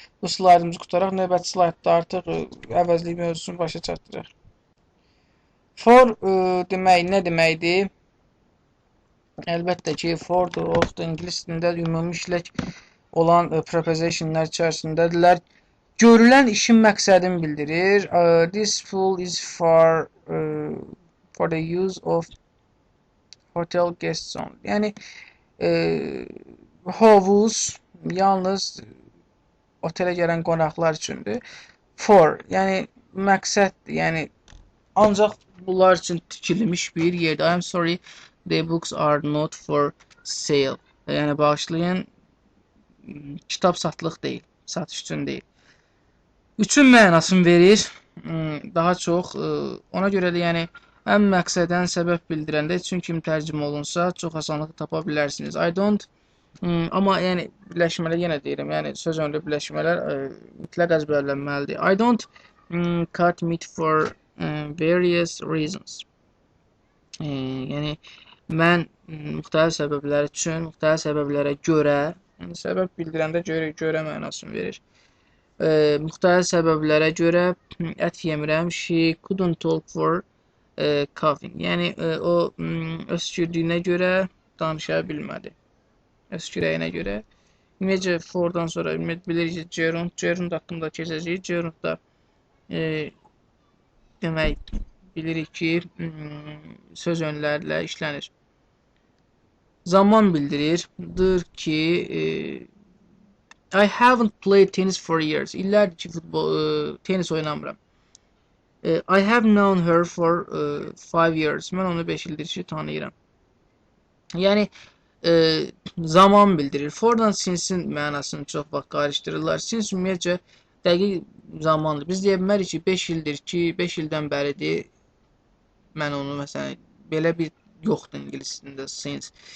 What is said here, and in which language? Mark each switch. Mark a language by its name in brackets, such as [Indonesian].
[Azerbaijani] Bu slaydımızı qutaraq növbəti slaydda artıq əvəzlik mövzusunu başa çatdıraq. For demək nə deməkdir? Əlbəttə ki, for da ingilis dilində ümumi işlək olan prepositionlar içərisindədirlər. Görülən işin məqsədini bildirir. [English] This pool is for the use of hotel guests only. [Azerbaijani] Yəni hovuz yalnız otelə gələn qonaqlar üçündür. For, yəni məqsəddir. Yəni ancaq bunlar üçün tikilmiş bir yerdir. [English] I'm sorry, the books are not for sale. [Azerbaijani] Yəni bağışlayın, kitab satılıq deyil, satış üçün deyil. Üçün mənasını verir. Daha çox ona görə də yəni həm məqsədən səbəb bildirəndə üçün kimi tərcümə olunsa çox asanlıqla tapa bilərsiniz. [English] I don't [Azerbaijani] amma yəni birləşmələr yenə deyirəm. Yəni söz önündə birləşmələr mütləq əzbərlənməlidir. [English] I don't cut meat for various reasons. [Azerbaijani] Yəni mən müxtəlif səbəblər üçün, müxtəlif səbəblərə görə, yəni səbəb bildirəndə görə mənasını verir. Müxtəlif səbəblərə görə ət yemirəm. [English] She couldn't talk for coughing. [Azerbaijani] Yəni o öskürdüyünə görə danışa bilmədi. Öskürəyinə görə. Ümumiyyətcə fordan sonra bilirik ki, gerund haqqında keçəcəyik. Gerundda demək bilirik ki, söz önlərlə işlənir. Zaman bildirir. Dır ki, [English] I haven't played tennis for years. [Azerbaijani] İllərdir ki, tenis oynamıram. [English] I have known her for 5 years. [Azerbaijani] Mən onu 5 ildir ki, tanıyıram. Yəni, zaman bildirir. Fordan sinsin mənasını çox vaxt qarışdırırlar. Sins ümumiyyətcə dəqiq zamandır. Biz deyə bilmərik ki, 5 ildir ki, 5 ildən bəridir. Mən onu, məsələn, belə bir yoxdur ingilis dilində since.